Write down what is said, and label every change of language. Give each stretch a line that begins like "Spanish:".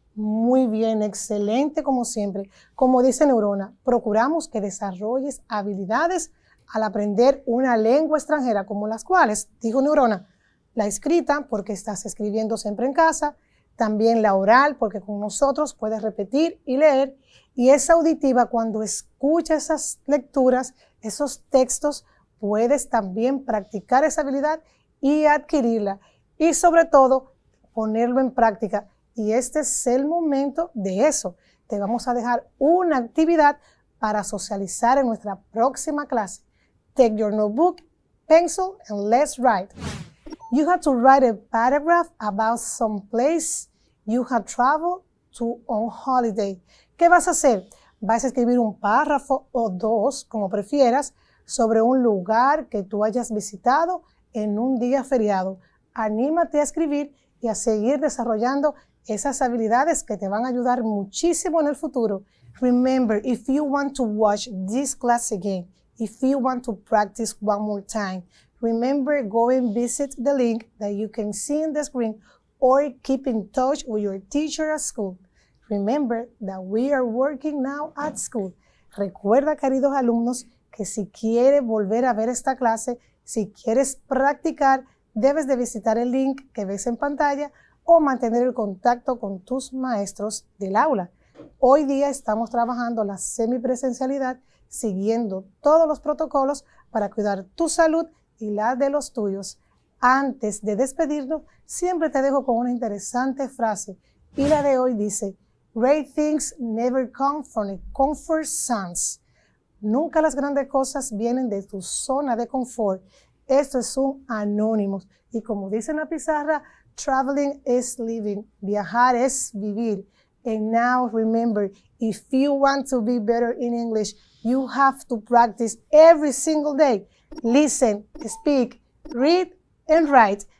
Spanish: Muy bien, excelente como siempre. Como dice Neurona, procuramos que desarrolles habilidades al aprender una lengua extranjera, como las cuales, dijo Neurona, la escrita, porque estás escribiendo siempre en casa, también la oral, porque con nosotros puedes repetir y leer, y esa auditiva, cuando escuchas esas lecturas, esos textos, puedes también practicar esa habilidad y adquirirla, y sobre todo, ponerlo en práctica. Y este es el momento de eso. Te vamos a dejar una actividad para socializar en nuestra próxima clase.
English: Take your notebook, pencil, and let's write. You have to write a paragraph about some place you have traveled to on holiday.
Spanish: ¿Qué vas a hacer? Vas a escribir un párrafo o dos, como prefieras, sobre un lugar que tú hayas visitado en un día feriado. Anímate a escribir y a seguir desarrollando esas habilidades que te van a ayudar muchísimo en el futuro.
English: Remember, if you want to watch this class again, if you want to practice one more time, remember, go and visit the link that you can see in the screen or keep in touch with your teacher at school. Remember that we are working now at school.
Spanish: Recuerda, queridos alumnos, que si quieres volver a ver esta clase, si quieres practicar, debes de visitar el link que ves en pantalla o mantener el contacto con tus maestros del aula. Hoy día estamos trabajando la semipresencialidad siguiendo todos los protocolos para cuidar tu salud y la de los tuyos. Antes de despedirnos, siempre te dejo con una interesante frase y la de hoy dice:
English: Great things never come from a comfort zone.
Spanish: Nunca las grandes cosas vienen de tu zona de confort. Esto es un anónimo y como dice en la pizarra,
English: traveling is living.
Spanish: Viajar es vivir.
English: And now remember, if you want to be better in English, you have to practice every single day. Listen, speak, read, and write.